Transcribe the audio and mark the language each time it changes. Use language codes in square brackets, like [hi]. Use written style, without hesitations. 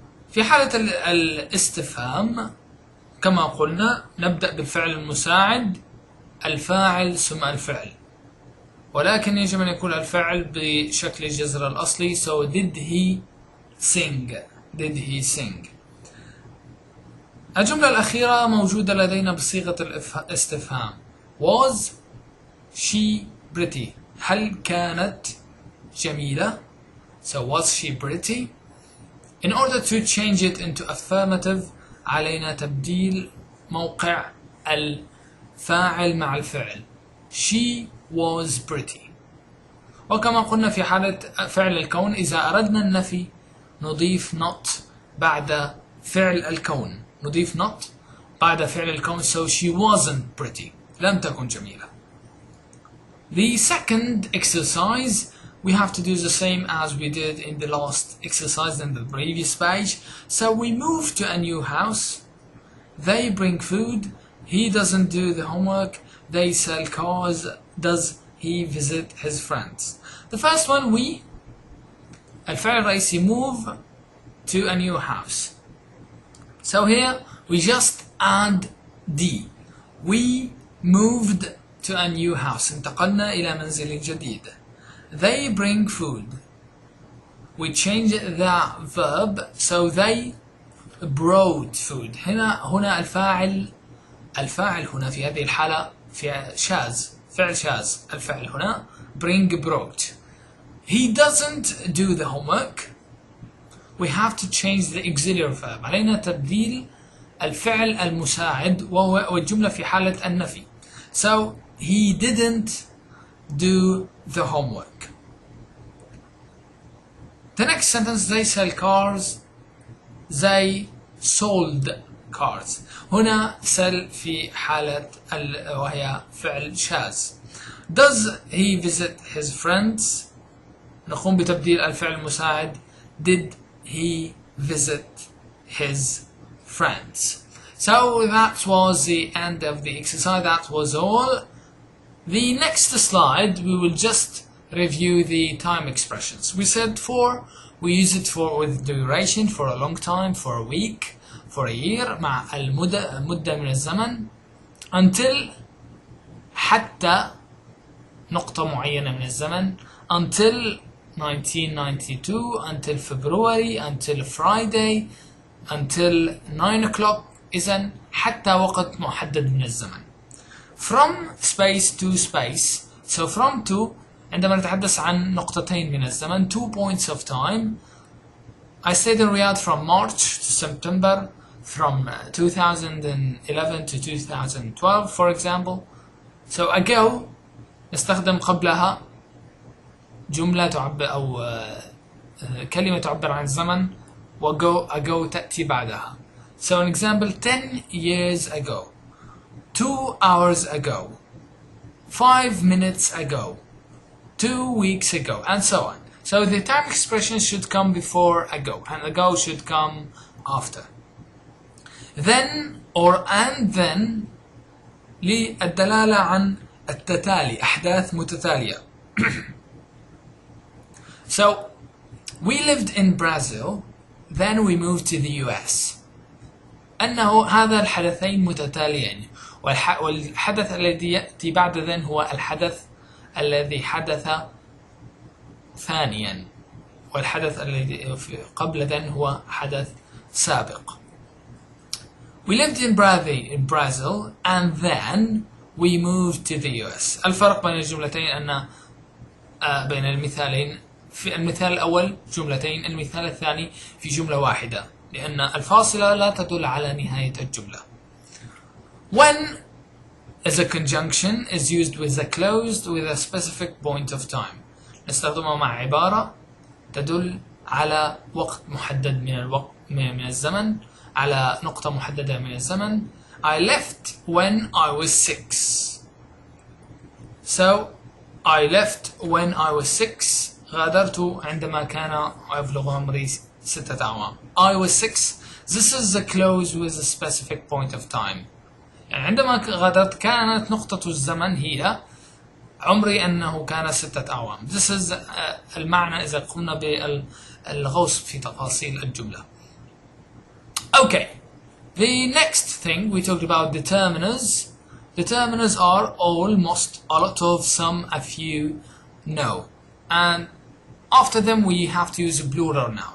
[ar] في حالة الاستفهام كما قلنا نبدأ بالفعل المساعد، الفاعل ثم الفعل، ولكن يجب أن يكون الفعل بشكل الجذر الأصلي. [en] So did he sing? Did he sing? [ar] الجملة الأخيرة موجودة لدينا بصيغة الاستفهام. [en] Was she pretty? [ar] هل كانت جميلة؟ [en] So was she pretty? In order to change it into affirmative [ar] علينا تبديل موقع الفاعل مع الفعل. [en] She was pretty. [ar] وكما قلنا في حالة فعل الكون إذا أردنا النفي نضيف not بعد فعل الكون. نضيف not بعد فعل الكون. [en] So she wasn't pretty. [ar] لم تكن جميلة. [en] The second exercise we have to do the same as we did in the last exercise in the previous page. So we move to a new house. They bring food. He doesn't do the homework. They sell cars. Does he visit his friends? The first one we [ar] الفعل الرئيسي [en] move to a new house. So here we just add D. We moved to a new house. [ar] انتقلنا إلى منزل جديد. [en] They bring food. We change the verb. So they brought food. [ar] هنا الفاعل هنا في هذه الحالة في شاذ، فعل شاذ. الفعل هنا [en] bring brought. He doesn't do the homework. We have to change the auxiliary verb. [ar] علينا تبديل الفعل المساعد والجملة في حالة النفي. [en] So he didn't do the homework. The next sentence they sell cars. They sold cars. [ar] هنا sell في حالة وهي فعل شاذ. [en] Does he visit his friends? [ar] نقوم بتبديل الفعل المساعد. [en] Did he visit his friends? So that was the end of the exercise. That was all. The next slide we will just review the time expressions. We said for, we use it for with duration, for a long time, for a week, for a year, [ar] مع المدة من الزمن. Until حتى نقطة معينة من الزمن. [en] Until 1992, until February, until Friday, until 9 o'clock. [ar] إذن حتى وقت محدد من الزمن. [en] From space to space. So from to [ar] عندما نتحدث عن نقطتين من الزمن, [en] 2 points of time. I stayed in Riyadh from March to September, from 2011 to 2012 for example. [ar] So ago نستخدم قبلها جملة تعبر أو كلمة تعبر عن الزمن و ago تأتي بعدها. [en] So an example, 10 years ago, 2 hours ago, 5 minutes ago, 2 weeks ago, and so on. So the time expression should come before ago, and ago should come after. Then or and then [ar] للدلالة عن التتالي، أحداث متتالية. [en] So we lived in Brazil, then we moved to the US. [ar] أنه هذا الحدثين متتاليين، والحدث الذي يأتي بعد ذن هو الحدث الذي حدث ثانيا، والحدث الذي قبل ذن هو حدث سابق. [en] We lived in Brazil and then we moved to the US. [ar] الفرق بين الجملتين أن بين المثالين، في المثال الأول جملتين، المثال الثاني في جملة واحدة، لأن الفاصلة لا تدل على نهاية الجملة. [en] When as a conjunction is used with a closed with a specific point of time. [ar] نستخدمها مع عبارة تدل على وقت محدد من الزمن، على نقطة محددة من الزمن. [en] I left when I was 6. So I left when I was 6. [ar] غادرت عندما كان يبلغ عمري 6 أعوام. [en] I was 6. This is the close with a specific point of time. [ar] يعني عندما غادرت كانت نقطة الزمن هي عمري أنه كان 6 أعوام. [en] This is [ar] المعنى إذا قمنا بالغوص في تفاصيل الجملة. [en] Okay. The next thing we talked about determiners. Determiners are all, most, a lot of, some, a few, no. And after them we have to use a plural now.